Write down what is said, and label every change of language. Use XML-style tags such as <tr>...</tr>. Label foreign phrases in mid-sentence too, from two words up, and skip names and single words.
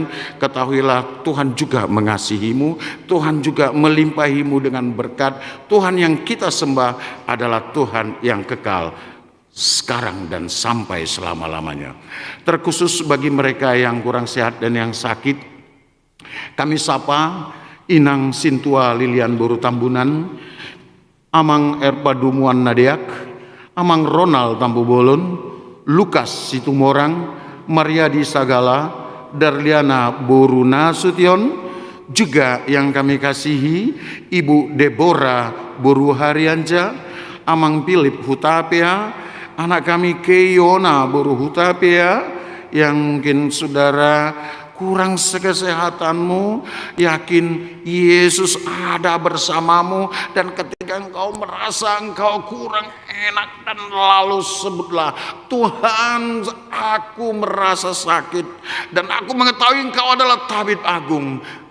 <id>Ketahuilah Tuhan juga mengasihimu, Tuhan juga melimpahimu dengan berkat. Tuhan yang kita sembah adalah Tuhan yang kekal sekarang dan sampai selama-lamanya. Terkhusus bagi mereka yang kurang sehat dan yang sakit, kami sapa Inang Sintua Lilian Boru Tambunan, Amang Erpadumuan Nadiak, Amang Ronald Tambu Bolon, Lukas Situmorang, Mariadi Sagala, Darliana Boru Nasution, juga yang kami kasihi Ibu Deborah Boru Harianja, Amang Philip Hutapea, anak kami Keyona Boru Hutapea, yang mungkin saudara kurang kesehatanmu, yakin Yesus ada bersamamu. Dan ketika engkau merasa engkau kurang enak, dan lalu sebutlah, Tuhan, aku merasa sakit dan aku mengetahui engkau adalah tabib agung.</id>